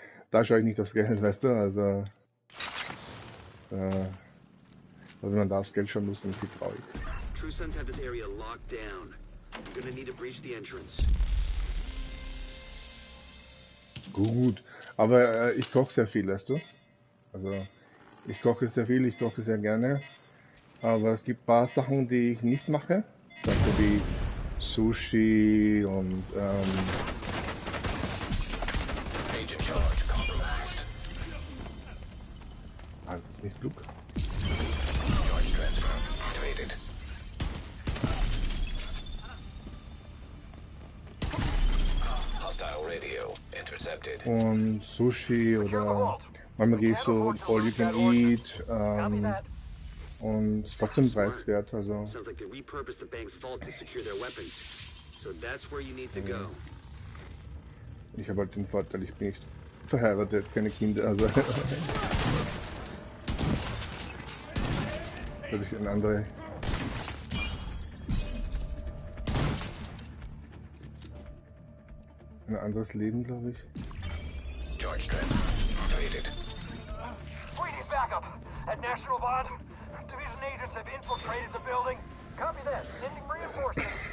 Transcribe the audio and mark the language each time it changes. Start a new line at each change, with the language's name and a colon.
German: Da schaue ich nicht aufs Geld, weißt du, also wenn man da aufs Geld schauen muss, dann ist es traurig.
English: True Sons have this area locked down. You're gonna need to breach the entrance.
German: Gut, aber ich koche sehr viel, weißt du? Also ich koche sehr viel, ich koche sehr gerne. Aber es gibt ein paar Sachen, die ich nicht mache. Also wie Sushi und
English: Agent charge compromised.
German: das ist nicht klug.
English: Charge transfer activated. Hostile radio intercepted.
German: Und Sushi oder manchmal gehe ich so All You Can Eat und trotzdem preiswert, also
English: Sounds like they repurposed the bank's vault to secure their weapons. So that's where you need to go.
German: ich habe halt den Vorteil, ich bin nicht verheiratet, keine Kinder, also habe ich ein anderes Leben, glaube ich.
English: Charge transfer activated. We need backup. At National Bond, Division agents have infiltrated the building. Copy that. Sending reinforcements.